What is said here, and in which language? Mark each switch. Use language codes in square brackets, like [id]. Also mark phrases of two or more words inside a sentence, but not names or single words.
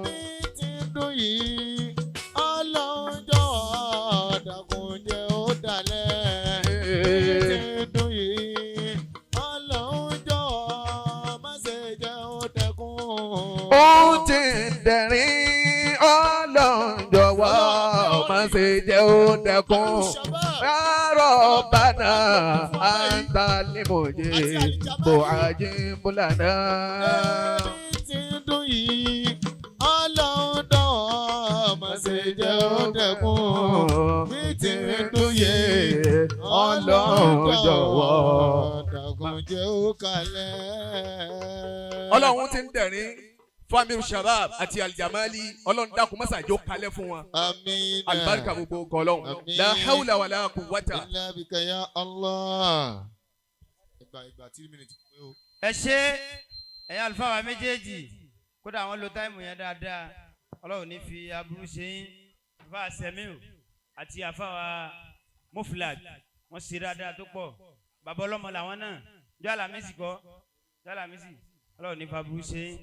[yo] bí tẹ̀dọ̀ yìí ọlọ́run jọ̀wọ́ dákun jẹ́ ó dalẹ̀. bí tẹ̀dọ̀ yìí ọlọ́run jọ̀wọ́ má ṣe jẹ́ ó dẹkùn. ó ti dẹ̀rín ọlọ́run jọ̀wọ́ má má ṣe jẹ́ ó dẹkùn [ar] ربنا أنت المجيب أجب لنا. [yo] Ti dùn yìí Ọlọ́run jọ̀wọ́ má ṣe jẹ́ ó dẹkùn. Ti dùn yìí Ọlọ́run jọ̀wọ́ dàkún jẹ́ ó kalẹ̀. Ọlọ́run ti ń dẹ̀rín fún Ameer Shabaab àti Aljamali Ọlọ́run dákun mọ́sàájó kalẹ̀ fún wọn. Àmín. Alibarika gbogbo kọlọ́hún. [ar] لا حول ولا قوة. إلا بك يا الله. [yo] Ìgbà 3 minutes pé o. ẹ ṣe ẹ̀yin àlùfáà wa méjèèjì kódà àwọn lo táìmù yẹn dáadáa Ọlọ́run ní fi aburú ṣe yín àfáà Sẹ́míù àti àfáà Muflag wọ́n ṣe dáadáa tó pọ̀ bàbá ọlọ́mọ làwọn náà jọ́ àlàmísì kọ́ jọ́ àlàmísì Ọlọ́run ní fi aburú ṣe yín.